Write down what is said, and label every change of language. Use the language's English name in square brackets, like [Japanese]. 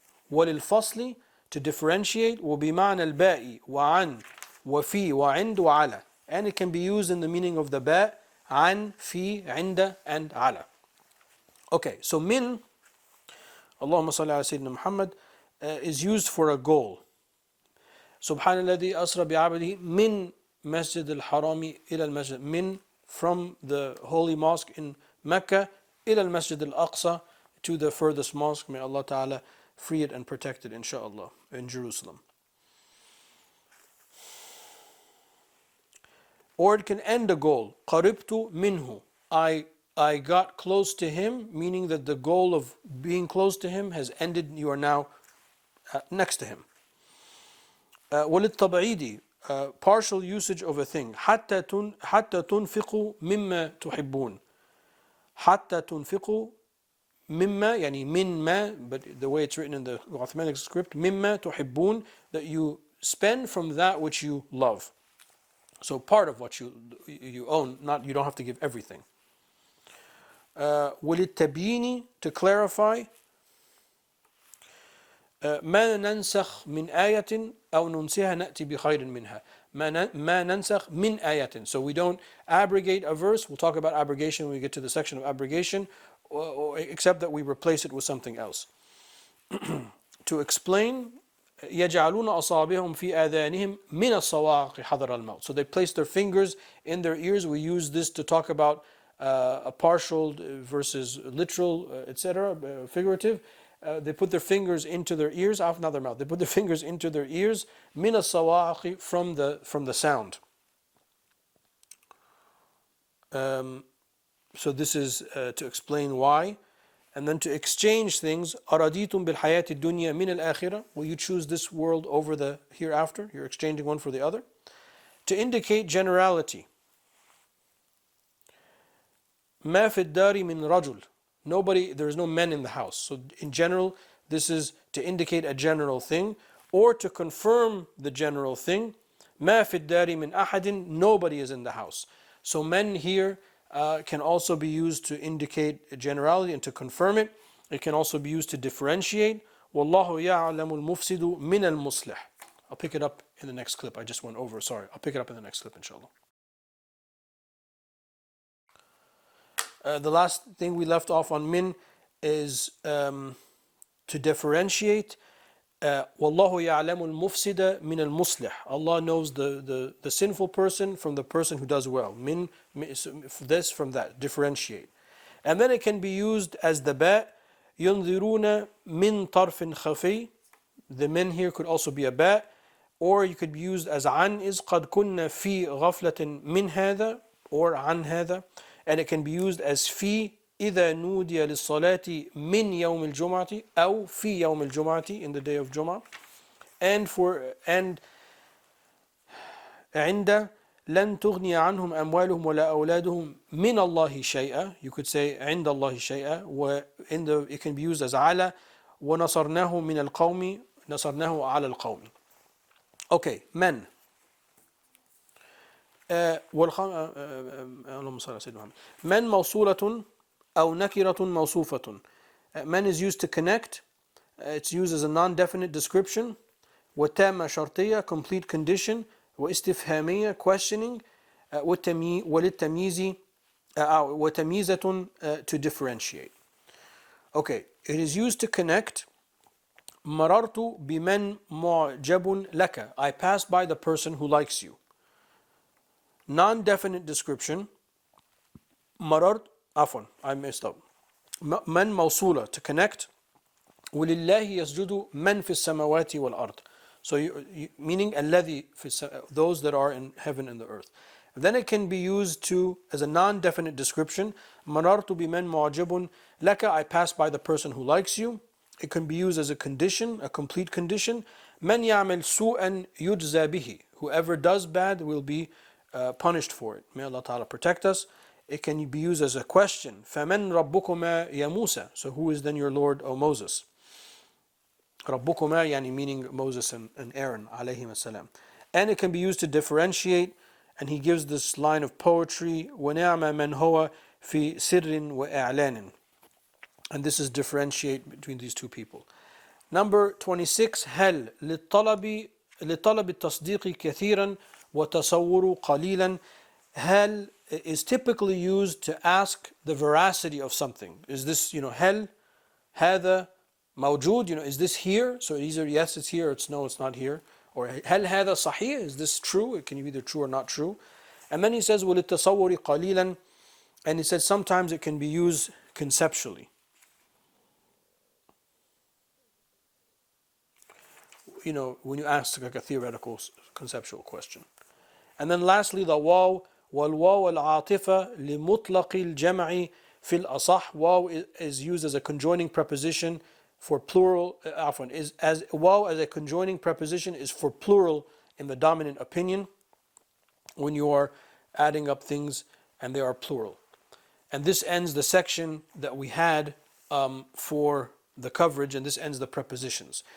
[Arabic] وللفصل, [English] to differentiate. [Arabic] وبمعنى الباء وعن وفي وعند وعلى, [English] and it can be used in the meaning of the ba, عن, في, عند, and على. Okay, so min, [Arabic] اللهم صل على سيدنا محمد, [English] is used for a goal. [Arabic] سبحان الذي أسرى بعبده من مسجد الحرام إلى المسجد. [English] Min, from the holy mosque in Mecca [Arabic] إلى المسجد الأقصى, [English] to the furthest mosque. May Allah Ta'ala free it and protect it, inshaAllah, in Jerusalem. Or it can end a goal. [Arabic] قربت منه, [English] I got close to him, meaning that the goal of being close to him has ended. You are now next to him. [Arabic] وللتبعيد, [English] partial usage of a thing. [Arabic] حتى تنفقوا مما تحبون. حتى تنفقوا مما, يعني من ما, [English] but the way it's written in the Uthmanic script, [Arabic] مما تحبون, [English] that you spend from that which you love. So part of what you own, not, you don't have to give everything. [Arabic] وللتبيين, [English] to clarify. [Arabic] ما ننسخ من آية أو ننسها نأتي بخير منها. ما ننسخ من آية. [English] So we don't abrogate a verse. We'll talk about abrogation when we get to the section of abrogation, except that we replace it with something else. To explain, [Arabic] يجعلون أصابعهم في آذانهم من الصواعق حذر الموت. [English] So they place their fingers in their ears. We use this to talk about a partial versus literal, etc., figurative. They put their fingers into their ears, not their mouth. They put their fingers into their ears, [Arabic] من الصواعق, [English] from the sound. So this is to explain why. And then to exchange things. [Arabic] أراديتم بالحياة الدنيا من الآخرة. [English] Will you choose this world over the hereafter? You're exchanging one for the other. To indicate generality. [Arabic] ما في الدار من رجل. [English] Nobody, there is no men in the house. So in general, this is to indicate a general thing, or to confirm the general thing. [Arabic] ما في الدار من أحد. [English] Nobody is in the house. So men here can also be used to indicate generality and to confirm it. It can also be used to differentiate. [Arabic] والله يعلم المفسد من المصلح. [English] I'll pick it up in the next clip. I just went over, sorry. I'll pick it up in the next clip, inshallah. The last thing we left off on min is to differentiate. [Arabic] وَاللَّهُ يَعْلَمُ الْمُفْسِدَ مِنَ الْمُصْلِحِ. [English] Allah knows the sinful person from the person who does well. Min, this from that, differentiate. And then it can be used as the ba. [Arabic] يُنذِرُونَ مِن طَرْفٍ خَفِي. [English] The min here could also be a ba. Or you could be used as [Arabic] عن is قَدْ كُنَّ فِي غَفْلَةٍ مِنْ هَذَا, or عن هذا. [English] And it can be used as [Arabic] في إذا نودي للصلاة من يوم الجمعة أو في يوم الجمعة, [English] in the day of Jum'ah. [Arabic] And عند لن تغني عنهم أموالهم ولا أولادهم من الله شيئا. [English] You could say [Arabic] عند الله شيئا. [English] It can be used as [Arabic] على ونصرناه من القوم, نصرناه على القوم. [English] Okay, men. [Arabic] اللهم صل على سيدنا محمد. من موصولة أو نكرة موصوفة. [English] Man is used to connect, It's used as a non-definite description. [Arabic] وتامة شرطية, [English] complete condition. [Arabic] واستفهامية, [English] questioning. [Arabic] وللتمييز وتمييزة, [English] to differentiate. Okay, it is used to connect. [Arabic] مررت بمن معجب لك. [English] I passed by the person who likes you. Non-definite description. [Arabic] مررت, عفوا, [English] I messed up. [Arabic] من موصولة, [English] to connect. [Arabic] ولله يسجد من في السماوات والأرض. [English] So meaning [Arabic] الذي في [English] those that are in heaven and the earth. Then it can be used to as a non-definite description. [Arabic] مررت بمن معجب لك. [English] I passed by the person who likes you. It can be used as a condition, a complete condition. [Arabic] من يعمل سوءا يجزى به. [English] Whoever does bad will be punished for it. May Allah Ta'ala protect us. It can be used as a question. [Arabic] فَمَنْ رَبُّكُمَا يَا مُوسَى. [English] So who is then your Lord, O Moses? [Arabic] رَبُّكُمَا يعني [English] meaning Moses and Aaron alayhim as-salam. And it can be used to differentiate. And he gives this line of poetry. [Arabic] وَنِعْمَ مَنْ هُوَ فِي سِرٍ وَإِعْلَانٍ. [English] And this is differentiate between these two people. Number 26. [Arabic] هل للطلب التصديق كثيرا وتصور قليلا. [English] هل is typically used to ask the veracity of something. Is this, [Arabic] هل هذا موجود, [English] is this here? So either yes, it's here, or it's no, it's not here. Or [Arabic] هل هذا صحيح? [English] Is this true? It can be either true or not true. And then he says [Arabic] وللتصور قليلا. [English] And he says sometimes it can be used conceptually. When you ask like a theoretical conceptual question. And then lastly, the waw. [Arabic] والواو العاطفة لمطلق الجمع في الأصح. [English] Waw is used as a conjoining preposition for plural. Waw as a conjoining preposition is for plural in the dominant opinion when you are adding up things and they are plural. And this ends the section that we had for the coverage, and this ends the prepositions.